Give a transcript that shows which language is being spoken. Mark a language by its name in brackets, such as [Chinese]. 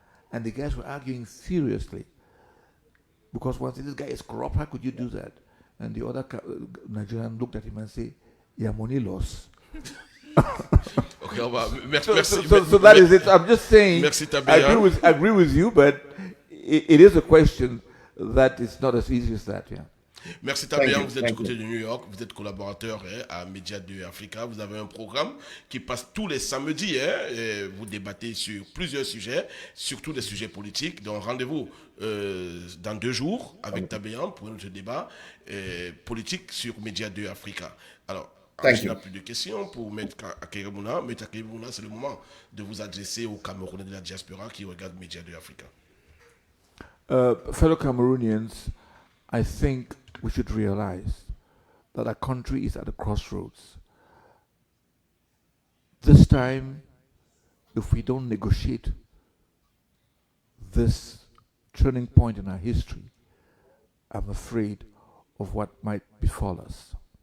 [English] And the guys were arguing furiously because one said, "This guy is corrupt, how could you do that?" And the other Nigerian looked at him and said, "Yeah, money loss." Okay, so that is it. I'm just saying, I agree with you, but it is a question that is not as easy as that, yeah. [French] Merci Tabéan, vous êtes du côté de New York, vous êtes collaborateur à MEDIA2AFRICA, vous avez un programme qui passe tous les samedis, et vous débattez sur plusieurs sujets, surtout des sujets politiques. Donc rendez-vous dans 2 jours avec Tabéan pour notre débat politique sur MEDIA2AFRICA. Alors, je n'ai plus de questions pour Maître Akere. Maître Akere, c'est le moment de vous adresser aux Camerounais de la diaspora qui regardent MEDIA2AFRICA. [English] Fellow Cameroonians, I think we should realize that our country is at a crossroads. This time, if we don't negotiate this turning point in our history, I'm afraid of what might befall us.